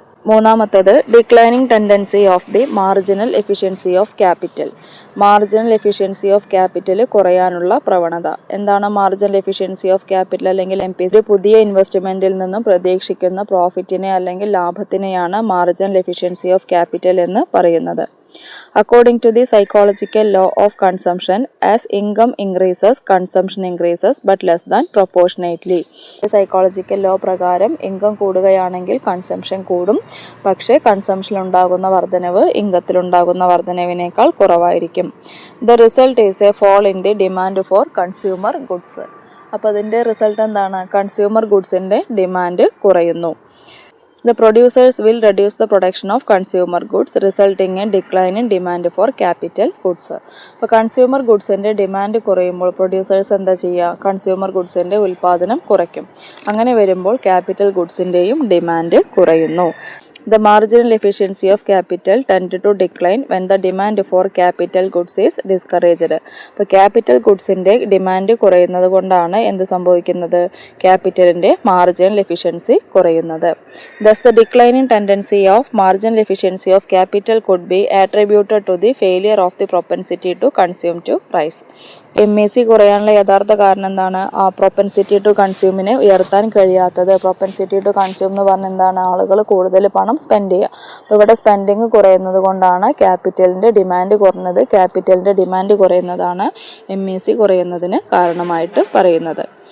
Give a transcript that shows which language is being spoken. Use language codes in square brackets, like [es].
[en] മൂന്നാമത്തേത് declining tendency of the marginal efficiency of capital. [ml] Marginal efficiency of capital കുറയാനുള്ള പ്രവണത. എന്താണ് മാർജിനൽ എഫിഷ്യൻസി ഓഫ് ക്യാപിറ്റൽ അല്ലെങ്കിൽ MPC? പുതിയ ഇൻവെസ്റ്റ്മെന്റിൽ നിന്നും പ്രതീക്ഷിക്കുന്ന പ്രോഫിറ്റിനെ അല്ലെങ്കിൽ ലാഭത്തിനെയാണ് മാർജിനൽ എഫിഷ്യൻസി ഓഫ് ക്യാപിറ്റൽ എന്ന് പറയുന്നത്. [en] According to the psychological law of consumption, as income increases, consumption increases but less than proportionately. [ml] Psychological law പ്രകാരം ഇൻകം കൂടുകയാണെങ്കിൽ കൺസംഷൻ കൂടും, പക്ഷേ കൺസംഷനിൽ ഉണ്ടാകുന്ന വർധനവ് ഇൻകത്തിലുണ്ടാകുന്ന വർധനവിനേക്കാൾ കുറവായിരിക്കും. [en] The result is a fall in the demand for consumer goods. [ml] അപ്പോൾ അതിൻ്റെ result എന്താണ്? Consumer ഗുഡ്സിൻ്റെ demand കുറയുന്നു. [en] The producers will reduce the production of consumer goods, resulting in decline in demand for capital goods. [ml] അപ്പോൾ consumer ഗുഡ്സിൻ്റെ demand കുറയുമ്പോൾ producers എന്താ ചെയ്യുക? Consumer ഗുഡ്സിൻ്റെ ഉൽപ്പാദനം കുറയ്ക്കും. അങ്ങനെ വരുമ്പോൾ ക്യാപിറ്റൽ ഗുഡ്സിൻ്റെയും ഡിമാൻഡ് കുറയുന്നു. [en] The marginal efficiency of capital tend to decline when the demand for capital goods is discouraged. [ml] അപ്പോൾ ക്യാപിറ്റൽ ഗുഡ്സിൻ്റെ ഡിമാൻഡ് കുറയുന്നത് കൊണ്ടാണ് എന്ത് സംഭവിക്കുന്നത്? ക്യാപിറ്റലിൻ്റെ മാർജിനൽ എഫിഷ്യൻസി കുറയുന്നത്. [en] Thus the declining tendency of marginal efficiency of capital could be attributed to the failure of the propensity to consume to rise. [ml] MEC കുറയാനുള്ള യഥാർത്ഥ കാരണം എന്താണ്? ആ പ്രൊപ്പൻസിറ്റി ടു കൺസ്യൂമിനെ ഉയർത്താൻ കഴിയാത്തത്. പ്രൊപ്പൻസിറ്റി ടു കൺസ്യൂം എന്ന് പറഞ്ഞാൽ എന്താണ്? ആളുകൾ കൂടുതൽ പണം സ്പെൻഡ് ചെയ്യുക. അപ്പോൾ ഇവിടെ സ്പെൻഡിങ് കുറയുന്നത് കൊണ്ടാണ് ക്യാപിറ്റലിൻ്റെ ഡിമാൻഡ് കുറഞ്ഞത്. ക്യാപിറ്റലിൻ്റെ ഡിമാൻഡ് കുറയുന്നതാണ് MEC കുറയുന്നതിന് കാരണമായിട്ട് പറയുന്നത്.